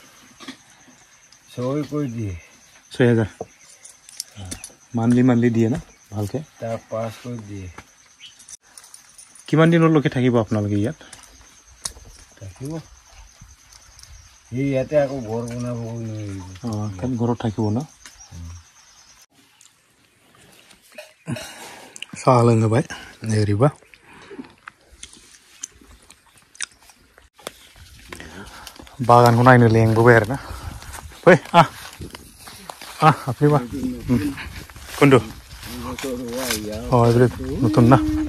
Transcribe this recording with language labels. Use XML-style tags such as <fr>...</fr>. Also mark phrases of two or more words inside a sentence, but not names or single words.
<as>6 কৰি দিয়ে 6,000 মান্থলি দিয়ে না ভালকে তাৰ 5 কৰি দিয়ে কিমান দিনলৈকে থাকিব আপোনালোকে ইয়াত থাকিব ইয়াতে আকৌ ঘৰ বনাব ঘৰত থাকিব না</as> <brx>साहा लोंहोबाय ओरैबा बागानखौ नायनो लेंबोबाय आरोना फै आपनिबा कुन्टु</brx> <as>এইবিলাক নতুন না</as>